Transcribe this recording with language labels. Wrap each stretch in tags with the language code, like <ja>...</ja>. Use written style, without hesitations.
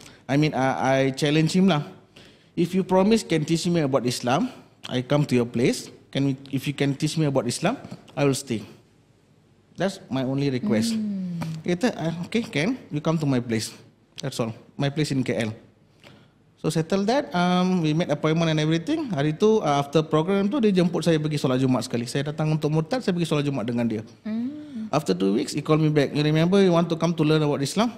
<en>I mean, I challenge him lah. If you promise can teach me about Islam, I come to your place. If you can teach me about Islam, I will stay. That's my only request.</en> <ms>Dia kata,</ms> <en>okay, can you come to my place? That's all. My place in KL. So settle that. We made appointment and everything.</en> <ms>Hari tu</ms> <en>after program</en> <ms>tu dia jemput saya pergi solat Jumaat sekali. Saya datang untuk murtad, saya pergi solat Jumaat dengan dia.</ms> <en>After 2 weeks, he called me back. You remember you want to come to learn about Islam?</en>